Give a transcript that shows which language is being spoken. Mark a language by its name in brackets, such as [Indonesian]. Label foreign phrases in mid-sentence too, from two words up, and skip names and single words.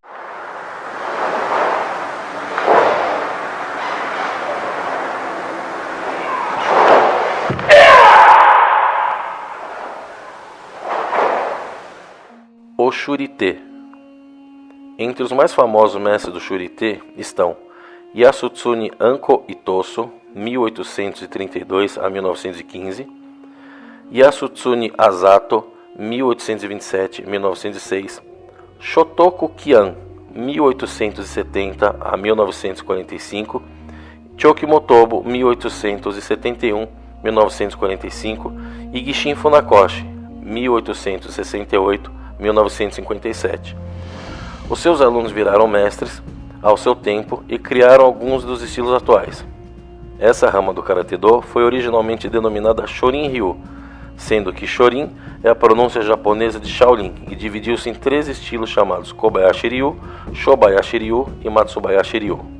[Portuguese] O Shurite. Entre os mais famosos mestres do Shurite estão Yasutsune Anko Itosu, 1832 a 1915, Yasutsune Asato, 1827-1906, Shotoku Kian, 1870 a 1945, Choki Motobu, 1871-1945 e Gishin Funakoshi, 1868-1957. Os seus alunos viraram mestres ao seu tempo e criaram alguns dos estilos atuais. Essa rama do Karate-do foi originalmente denominada Shorin-ryu, sendo que Shorin é a pronúncia japonesa de Shaolin e dividiu-se em três estilos chamados Kobayashi-ryu, Shobayashi-ryu e Matsubayashi-ryu.